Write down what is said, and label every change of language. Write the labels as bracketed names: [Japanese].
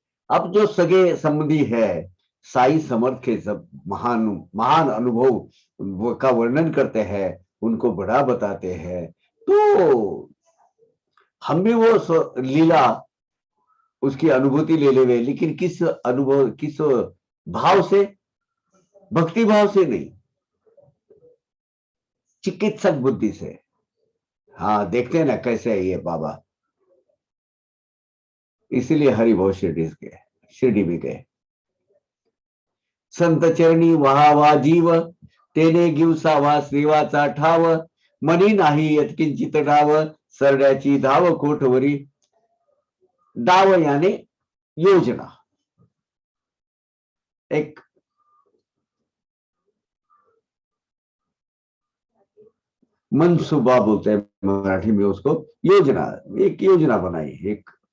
[Hindi] अब जो सगे संबंधी है साई समर्थ के सब महान महान अनुभव का वर्णन करते हैं, उनको बड़ा बताते हैं, तो हम भी वो लीला उसकी अनुभूति ले ले, लेकिन किस अनुभव, किस भाव से? भक्ति भाव से नहीं, चिकित्सक बुद्धि से। हाँ, देखते हैं ना कैसे है ये बाबा। इसीलिए हरिभाव शिरडी भी गए। [Marathi] संत चरणी वहावा जीव, तेने गिवसावा श्रीवाचा ठाव, मनी नाही यत्किंचित डाव, सरड्याची धाव कोठवरी। [Hindi] डाव यानी योजना, एक मनसूबा बोलते हैं मराठी में उसको, योजना, एक योजना बनाई एक।